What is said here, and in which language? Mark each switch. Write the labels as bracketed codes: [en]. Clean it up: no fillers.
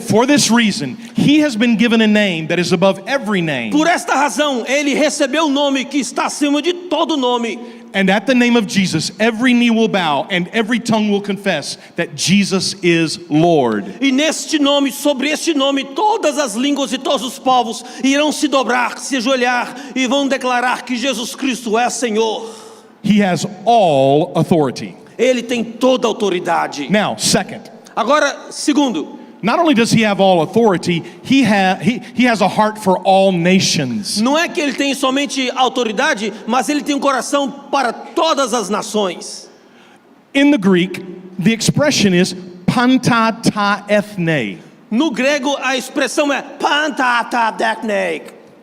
[en] For this reason, he has been given a name that is above every name. [pt] Por esta razão, ele recebeu o nome que está acima de todo nome. [en] And at the name of Jesus, every knee will bow and every tongue will confess that Jesus is Lord. [pt] E neste nome, sobre este nome, todas as línguas e todos os povos irão se dobrar, se ajoelhar e vão declarar que Jesus Cristo é Senhor. [en] He has all authority. [pt] Ele tem toda a autoridade. [en] Now, second, [pt] Agora, segundo, [en] not only does he have all authority, he has a heart for all nations. [pt] não é que ele tem somente autoridade, mas ele tem um coração para todas as nações. [en] In the Greek, the expression is panta ta ethne. [pt] No grego, a expressão é pantatadeknek.